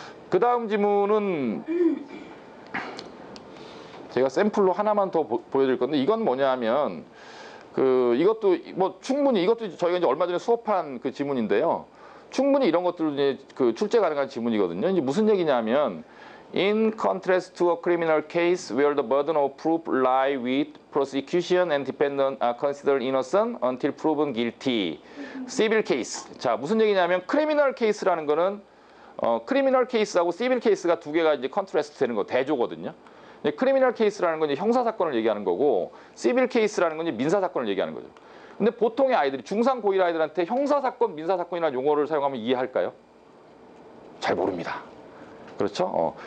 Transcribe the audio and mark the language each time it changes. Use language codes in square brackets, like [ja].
[ko] 그 다음 지문은 제가 샘플로 하나만 더 보여드릴 건데, 이건 뭐냐면 그 이것도 뭐 충분히 이것도 저희가 이제 얼마 전에 수업한 그 지문인데요. 충분히 이런 것들도 이제 그 출제 가능한 지문이거든요. 이제 무슨 얘기냐면, [en] In contrast to a criminal case where the burden of proof lie with prosecution and defendant are considered innocent until proven guilty. Civil case. [ko] 자, 무슨 얘기냐면, criminal case라는 거는 criminal case하고 civil case가 두 개가 이제 contrast 되는 거, 대조거든요. criminal case라는 건 이제 형사 사건을 얘기하는 거고, civil case라는 건 이제 민사 사건을 얘기하는 거죠. 근데 보통의 아이들이, 중3, 고1 아이들한테 형사 사건, 민사 사건이라는 용어를 사용하면 이해할까요? 잘 모릅니다. 그렇죠?